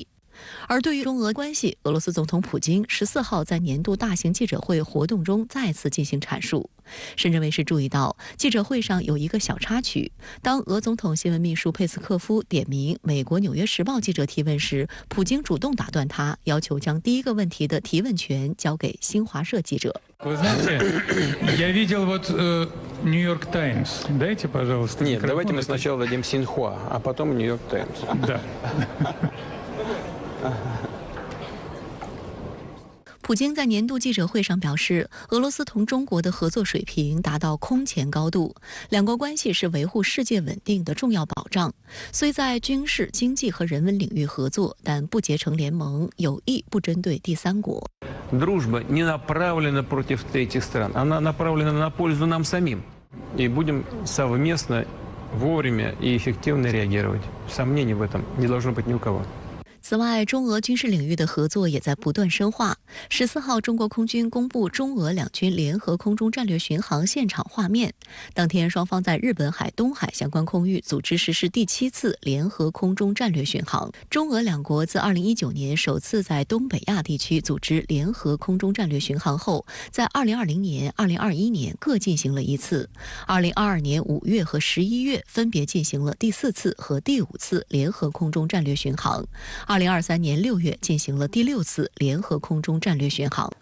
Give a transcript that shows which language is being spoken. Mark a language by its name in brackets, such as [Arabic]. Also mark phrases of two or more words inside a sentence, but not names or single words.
[Chinese] 而对于中俄关系，俄罗斯总统普京14号在年度大型记者会活动中再次进行阐述。深圳卫视注意到，记者会上有一个小插曲，当俄总统新闻秘书佩斯科夫点名美国《纽约时报》记者提问时，普京主动打断他，要求将第一个问题的提问权交给新华社记者。 [Russian] Вы знаете, я видел вот New York Times. Дайте, пожалуйста. Нет, давайте мы сначала дадим Синьхуа, а потом New York Times. Да. [Chinese] 普京在年度记者会上表示，俄罗斯同中国的合作水平达到空前高度，两国关系是维护世界稳定的重要保障。虽在军事、经济和人文领域合作，但不结成联盟，有意不针对第三国。 [Russian] Дружба не направлена против третьих стран, она направлена на пользу нам самим. И будем совместно, вовремя и эффективно реагировать. Сомнений в этом не должно быть ни у кого. [Chinese] 此外，中俄军事领域的合作也在不断深化。14号，中国空军公布中俄两军联合空中战略巡航现场画面。当天，双方在日本海、东海相关空域组织实施第7次联合空中战略巡航。中俄两国自2019年首次在东北亚地区组织联合空中战略巡航后，在2020年、2021年各进行了1次。2022年5月和11月分别进行了第4次和第5次联合空中战略巡航。2023年6月进行了第6次联合空中战略巡航。